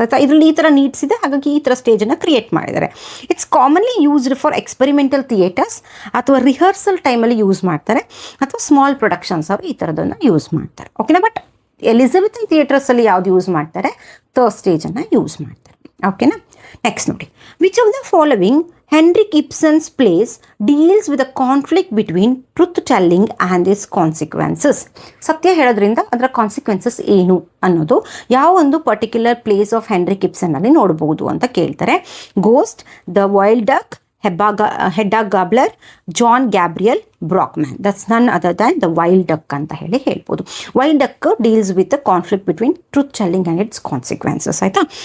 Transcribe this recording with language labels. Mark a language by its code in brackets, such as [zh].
[kn] ಆಯಿತಾ, ಇದರಲ್ಲಿ ಈ ಥರ ನೀಡ್ಸ್ ಇದೆ, ಹಾಗಾಗಿ ಈ ಥರ ಸ್ಟೇಜನ್ನು ಕ್ರಿಯೇಟ್ ಮಾಡಿದ್ದಾರೆ. [en] it's commonly used for experimental theatres, [kn] ಅಥವಾ ರಿಹರ್ಸಲ್ ಟೈಮಲ್ಲಿ ಯೂಸ್ ಮಾಡ್ತಾರೆ, ಅಥವಾ ಸ್ಮಾಲ್ ಪ್ರೊಡಕ್ಷನ್ಸ್ ಅವರು ಈ ಥರದನ್ನು ಯೂಸ್ ಮಾಡ್ತಾರೆ. ಓಕೆನಾ? ಬಟ್ ಎಲಿಜಬೆಥನ್ ಥಿಯೇಟರ್ಸಲ್ಲಿ ಯಾವ್ದು ಯೂಸ್ ಮಾಡ್ತಾರೆ, ಥರ್ಡ್ ಸ್ಟೇಜನ್ನು ಯೂಸ್ ಮಾಡ್ತಾರೆ. ಓಕೆನಾ? [en] Next ನೋಡಿ, which of the following Henrik Ibsen's plays deals with a conflict between truth telling and its consequences. [kn] ಸತ್ಯ ಹೇಳೋದ್ರಿಂದ ಅದರ ಕಾನ್ಸಿಕ್ವೆನ್ಸಸ್ ಏನು ಅನ್ನೋದು ಯಾವ ಒಂದು ಪರ್ಟಿಕ್ಯುಲರ್ ಪ್ಲೇಸ್ ಆಫ್ ಹೆನ್ರಿಕ್ ಇಬ್ಸನ್ನಲ್ಲಿ ನೋಡ್ಬೋದು ಅಂತ ಕೇಳ್ತಾರೆ. [en] Ghost, the wild duck, Hedda Gabler, John Gabriel Borkman. That's none other than the wild duck [kn] ಅಂತ ಹೇಳ್ಬೋದು. [en] Wild duck deals with the conflict between truth telling and its consequences. ಆಯಿತಾ,